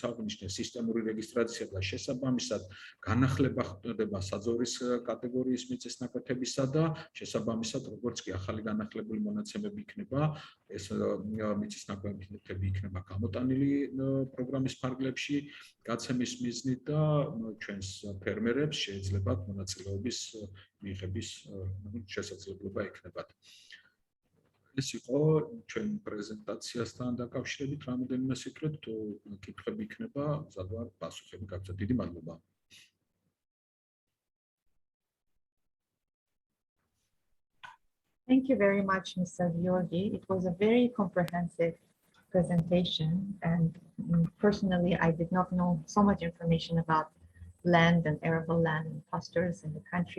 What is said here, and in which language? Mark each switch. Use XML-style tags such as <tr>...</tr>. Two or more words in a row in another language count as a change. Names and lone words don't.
<ka>აღნიშნე, სისტემური რეგისტრაცია და შესაბამისად განახლება ხდება საძოვრის კატეგორიის მიწის ნაკვეთებისა და შესაბამისად როგორც კი ახალი განახლებული მონაცემები იქნება, ეს მიწის ნაკვეთები იქნება გამოტანილი პროგრამის ფარგლებში გაცემის მიზნით და ჩვენს ფერმერებს შეეძლებათ მონაწილეობის მიღების შესაძლებლობა ექნებათ. ეს იყო ჩვენ პრეზენტაციასთან დაკავშირებით რამოდენიმე სიტყვით, თუ კითხვები იქნება, მზად ვარ პასუხები გაგცეთ. დიდი მადლობა.</ka> <en>Thank you very much, Mr. Georgi. It was a very comprehensive presentation, and personally, I did not know so much information about land and arable land and pastures in the country.</en>